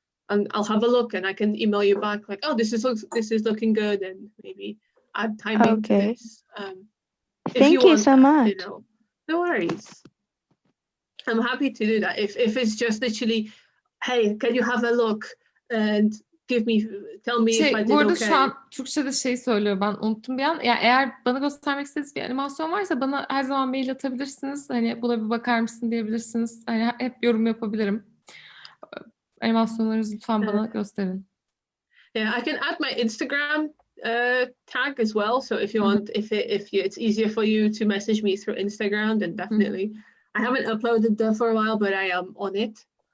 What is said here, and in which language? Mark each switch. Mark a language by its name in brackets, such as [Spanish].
[English] And I'll have a look, and I can email you back like, oh, this is looking good, and maybe add timing to this. Thank you so much. No worries. I'm happy to do that. If it's just literally, hey, can you have a look and tell me if I did [Turkish] Bu arada [English] okay. [Turkish] şu an Türkçe'de söylüyor, ben unuttum bir an. Yani eğer bana göstermek istediğiniz bir animasyon varsa bana her zaman mail atabilirsiniz. Hani buna bir bakar mısın diyebilirsiniz. Hani hep yorum yapabilirim. Animasyonlarınızı lütfen bana gösterin. [English] Yeah, I can add my Instagram tag as well. So if you want, if it's easier for you to message me through Instagram, then definitely. I haven't uploaded that for a while, but I am on it.